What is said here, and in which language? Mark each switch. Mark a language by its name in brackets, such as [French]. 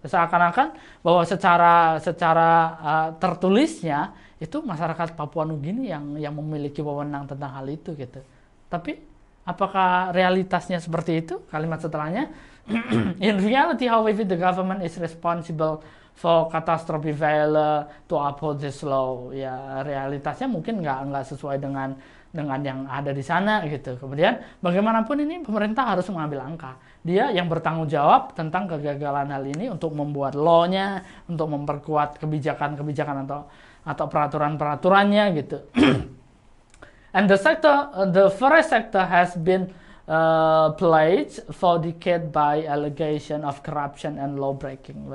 [Indonesian] Seakan-akan bahwa secara tertulisnya itu masyarakat Papua New Guinea yang memiliki wewenang tentang hal itu gitu. Tapi apakah realitasnya seperti itu? Kalimat setelahnya, [English] in reality, however, the government is responsible for catastrophe failure to uphold this law. [Indonesian] Ya realitasnya mungkin nggak sesuai dengan yang ada di sana gitu. Kemudian bagaimanapun ini pemerintah harus mengambil langkah. Dia yang bertanggung jawab tentang kegagalan hal ini untuk membuat law-nya, untuk memperkuat kebijakan-kebijakan atau peraturan-peraturannya gitu. [English] And the forest sector has been plagued for decades by allegation of corruption and law breaking.